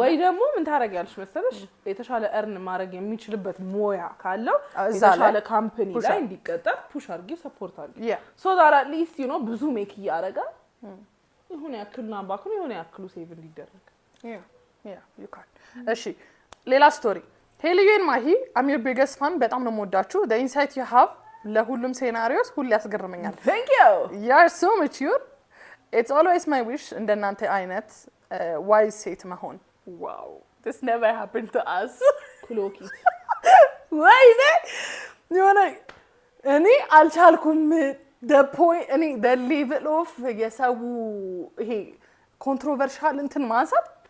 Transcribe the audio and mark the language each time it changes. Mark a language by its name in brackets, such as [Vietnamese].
[Amharic] ወይ ደግሞ ምን ታረጋለሽ መሰለሽ የተሻለ earn ማድረግ የሚችልበት ሞያ ካለው የተሻለ ካምፓኒ ላይ እንዲቀጠር ፑሽ አድርጊ ሰፖርት አድርጊ [English] so that at least you know [Amharic] ብዙ ሜክ ያረጋ ይሁን ያክልና ባኩን ይሁን ያክሉ ሴቭ እንዲደረግ [English] you can [Amharic] እሺ ሌላ ስቶሪ ሄሊዮን ማሂ [English] I'm your biggest fan [Amharic] በጣም ነው የምወዳችሁ [English] the insight you have [Amharic] ለሁሉም ሴናሪዮስ ሁሉ ያስገርመኛል [English] thank you you are so mature it's always my wish [Amharic] እንደናንተ አይነት [English] wise [Amharic] ሴት መሆን [English] wow this never happened to us ክሎኪት [Amharic] ወይኔ የሆነ እኔ አልቻልኩም [English] the point [Amharic] እኔ [English] the level of [Amharic] የሰው ይሄ ኮንትሮቨርሻል እንትን ማንሳት